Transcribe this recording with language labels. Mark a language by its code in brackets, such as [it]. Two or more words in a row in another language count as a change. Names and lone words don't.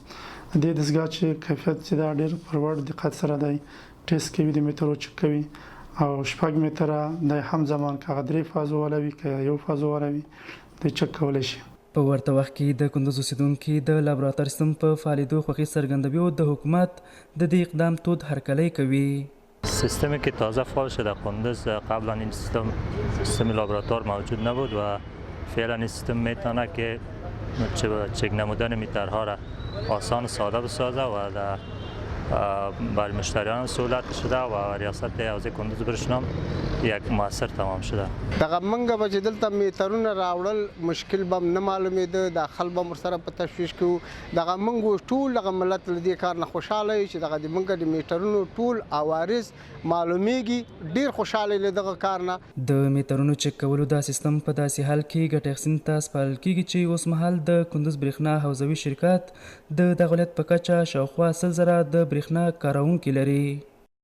[ps] دې دستګاه چې کیفیت چې دا ډیر پر وړ دقت سره دی ټیسټ کوي د میټرو چک کوي او شپږ میټره د هم زمان که 3 فازو والا وي که 1 فازو والا وي د چک کولی شي. په ورته وخت کې د کندز اوسیدونکي د لابراتوار سیستم په فعالېدو خوښي څرګندوي او د حکومت د دې اقدام تود هرکلی کوي. [fa] سیستمی که تازه فعال شده کندز قبلا این سیستم لابراتوار موجود نبود و فعلا این سیستم میتونه که چک نمودن میترها را آسان و ساده بسازه و برای مشتریان سهولت شده و ریاست حوزه کندز برشنام یک موثر تمام شده. [ps] دغه منګه به چې دلته میټرونه راوړل مشکل به نه معلومېده داخل به ورسره په تشویش کوو دغه منګ ټول دغه ملت له دې کار نه خوشحاله چې دغه د منګه د میټرونو ټول عوارض معلومیږي ډیر خوشحاله له دغه کار نه. د میټرونو چک کولو دا سیستم په داسې حال کې ګټه اخیستنې ته سپارل کیږي چې اوس مهال د کندز برېښنا حوزوي شرکت د دغه ولایت په کچه شاوخوا 100,000 د برېښنا کاروونکي لري.